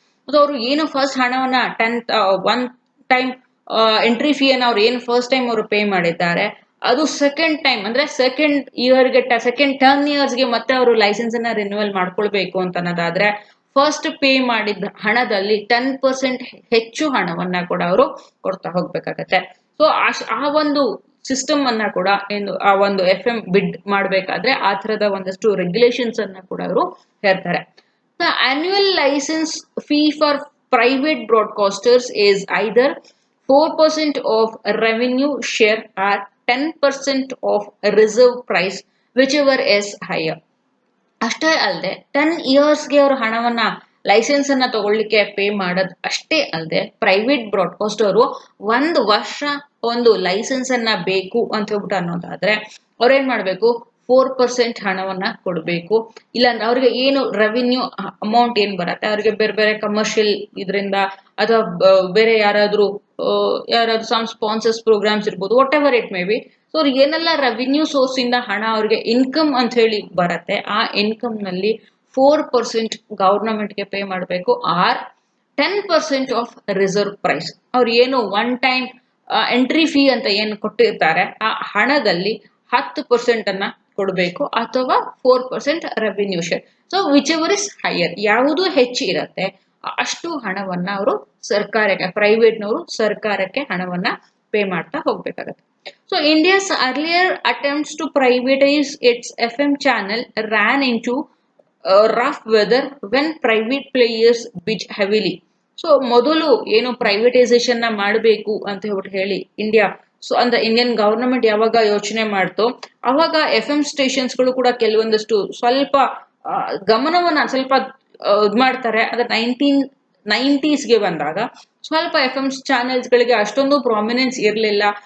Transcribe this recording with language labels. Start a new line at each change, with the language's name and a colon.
Kannada: So ಅವರು ಏನು first ಹಣವನ್ನ ಒನ್ ಟೈಮ್ ಎಂಟ್ರಿ ಫೀ ಅನ್ನ ಅವ್ರು ಏನು ಫಸ್ಟ್ ಟೈಮ್ ಅವರು ಪೇ ಮಾಡಿದ್ದಾರೆ, ಅದು ಸೆಕೆಂಡ್ ಟೈಮ್ ಅಂದ್ರೆ ಸೆಕೆಂಡ್ 10 yearsಗೆ ಮತ್ತೆ ಅವರು ಲೈಸೆನ್ಸ್ ಅನ್ನ ರಿನ್ಯೂವಲ್ ಮಾಡ್ಕೊಳ್ಬೇಕು ಅಂತ ಅನ್ನೋದಾದ್ರೆ ಫಸ್ಟ್ ಪೇ ಮಾಡಿದ ಹಣದಲ್ಲಿ 10% ಹೆಚ್ಚು ಹಣವನ್ನ ಕೂಡ ಅವರು ಕೊಡ್ತಾ ಹೋಗ್ಬೇಕಾಗತ್ತೆ. ಸೊ ಆ ಒಂದು ಸಿಸ್ಟಮ್ ಅನ್ನ ಕೂಡ ಏನು ಆ ಒಂದು FM ಬಿಡ್ ಮಾಡ್ಬೇಕಾದ್ರೆ ಆ ತರದ ಒಂದಷ್ಟು ರೆಗ್ಯುಲೇಷನ್ಸ್ ಅನ್ನ ಕೂಡ ಅವರು ಹೇಳ್ತಾರೆ.
English: The annual license fee for private broadcasters is either 4% of revenue share or 10% of reserve price, whichever is higher.
Kannada: ಅಷ್ಟೇ ಅಲ್ಲದೆ 10 ಇಯರ್ಸ್ಗೆ ಅವರು ಹಣವನ್ನ ಲೈಸೆನ್ಸ್ ಅನ್ನ ತಗೊಳ್ಳಿಕ್ಕೆ ಪೇ ಮಾಡೋದು ಅಷ್ಟೇ ಅಲ್ಲದೆ ಪ್ರೈವೇಟ್ ಬ್ರಾಡ್ಕಾಸ್ಟ್ ಅವರು 1 ವರ್ಷ ಒಂದು ಲೈಸೆನ್ಸ್ ಅನ್ನ ಬೇಕು ಅಂತ ಹೇಳ್ಬಿಟ್ಟು ಅನ್ನೋದಾದ್ರೆ ಅವ್ರೇನ್ ಮಾಡ್ಬೇಕು, 4% ಹಣವನ್ನ ಕೊಡಬೇಕು. ಇಲ್ಲಾಂದ್ರೆ ಅವ್ರಿಗೆ ಏನು ರೆವಿನ್ಯೂ ಅಮೌಂಟ್ ಏನ್ ಬರುತ್ತೆ ಅವ್ರಿಗೆ ಬೇರೆ ಬೇರೆ ಕಮರ್ಷಿಯಲ್ ಇದರಿಂದ ಅಥವಾ ಬೇರೆ ಯಾರಾದ್ರೂ ಸಮ್ ಸ್ಪಾನ್ಸರ್ಸ್ ಪ್ರೋಗ್ರಾಮ್ಸ್ ಇರ್ಬೋದು,
English: Whatever it may be.
Kannada: So ಅವ್ರಿಗೆ ಏನೆಲ್ಲ ರೆವಿನ್ಯೂ ಸೋರ್ಸ್ ಇಂದ ಹಣ ಅವ್ರಿಗೆ ಇನ್ಕಮ್ ಅಂತ ಹೇಳಿ ಬರುತ್ತೆ, ಆ ಇನ್ಕಮ್ ನಲ್ಲಿ 4% ಗವರ್ನಮೆಂಟ್ಗೆ ಪೇ ಮಾಡಬೇಕು.
English: or 10% of reserve price,
Kannada: ಅವ್ರು ಏನು 1 ಟೈಮ್ ಎಂಟ್ರಿ ಫೀ ಅಂತ ಏನು ಕೊಟ್ಟಿರ್ತಾರೆ ಆ ಹಣದಲ್ಲಿ 10% ಅನ್ನ ಕೊಡಬೇಕು ಅಥವಾ 4% revenue share. So
English: whichever is higher,
Kannada: ಯಾವುದು ಹೆಚ್ಚು ಇರುತ್ತೆ ಅಷ್ಟು ಹಣವನ್ನ ಅವರು ಸರ್ಕಾರಕ್ಕೆ, ಪ್ರೈವೇಟ್ನವರು ಸರ್ಕಾರಕ್ಕೆ ಹಣವನ್ನ ಪೇ ಮಾಡ್ತಾ ಹೋಗ್ಬೇಕಾಗತ್ತೆ.
English: So India's earlier attempts to privatize its FM channel ran into rough weather when private players bid heavily.
Kannada: So ಮೊದಲು ಏನು ಪ್ರೈವೇಟೈಸೇಷನ್ ನ ಮಾಡಬೇಕು ಅಂತ ಹೇಳ್ಬಿಟ್ಟು ಹೇಳಿ ಇಂಡಿಯಾ, ಸೊ ಅಂದ್ರೆ ಇಂಡಿಯನ್ ಗವರ್ನಮೆಂಟ್ ಯಾವಾಗ ಯೋಚನೆ ಮಾಡ್ತೋ ಅವಾಗ FM ಸ್ಟೇಷನ್ಸ್ಗಳು ಕೂಡ ಕೆಲವೊಂದಷ್ಟು ಸ್ವಲ್ಪ ಗಮನವನ್ನ ಸ್ವಲ್ಪ ಇದ್ ಮಾಡ್ತಾರೆ. ಅದ್ರ 1990ಸ್ಗೆ ಬಂದಾಗ ಸ್ವಲ್ಪ FM ಚಾನೆಲ್ಸ್ಗಳಿಗೆ ಅಷ್ಟೊಂದು ಪ್ರಾಮಿನೆನ್ಸ್ ಇರಲಿಲ್ಲ.